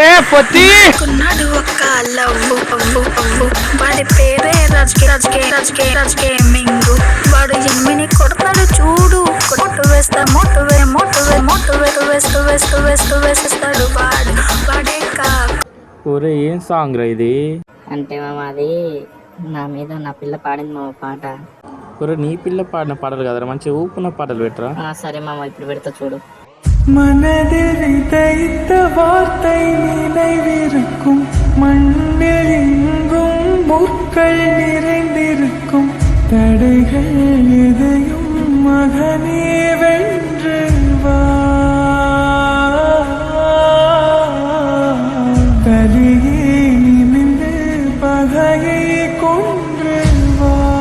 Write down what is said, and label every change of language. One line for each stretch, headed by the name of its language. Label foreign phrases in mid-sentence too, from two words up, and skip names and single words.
Telugu: వాడు ఎనిమిది కొడతాడు చూడు, మొట్టు వేస్తా వేస్తాడు వాడు వాడే ఒరే ఏం సాంగ్ రా ఇది? అంటే మామ అది నా మీద నా పిల్ల పాడింది మామ పాట. ఒరే నీ పిల్ల పాడిన పాటలు కదరా, మంచిగా ఊపున్న పాటలు పెట్టరా. సరే మామ ఇప్పుడు పెడతా చూడు.
Tamil: மனதில் வார்த்தை நினைவிருக்கும், மண்ணில் எங்கும் முற்கள் நிறைந்திருக்கும், தடைகள் எதையும் மகனே வென்று வா, கலியே நிமிந்து பகையை கொன்று வா.